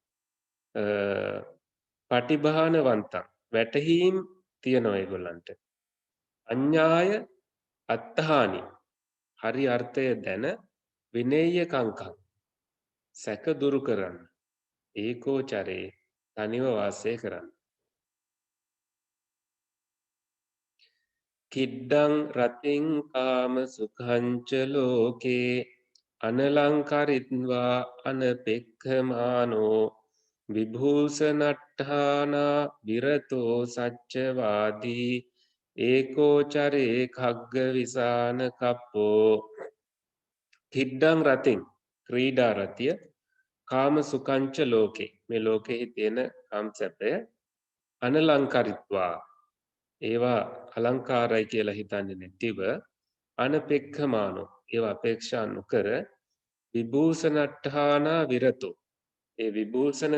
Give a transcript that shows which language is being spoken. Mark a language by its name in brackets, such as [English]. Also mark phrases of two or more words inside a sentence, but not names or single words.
[Sinhala] පටිභානවන්තං වැටහීම් තියනවා ඒගොල්ලන්ට. [Pali] අඤ්ඤාය අත්ථානි [Sinhala] හරි අර්ථය දැන [Pali] විනේය්‍ය කංකං [Sinhala] සැක දුරු කරන්න. ඒකෝචරේ තනිව වාසය කරන්න. [Pali] කිඩ්ඩං රතින් කාම සුඛංච ලෝකේ අනලංකරිත්වා අනපෙක්ඛමානෝ විභූෂණට්ඨානා විරතෝ සච්චවාදී ඒකෝචරේ khagga විසාන කප්පෝ. කිඩ්ඩං රතින් [Sinhala] ක්‍රීඩා රතිය [Pali] කාම සුඛංච ලෝකේ [Sinhala] මේ ලෝකෙහි තියෙන කාම සැපය අනලංකරිත්වා ඒවා අලංකාරයි කියලා හිතන්නේ නැතිව අනපෙක්ඛමානෝ ඒවා අපේක්ෂා නොකර [Pali] විභූෂණට්ඨානා විරතෝ [Sinhala] ඒ විභූෂණ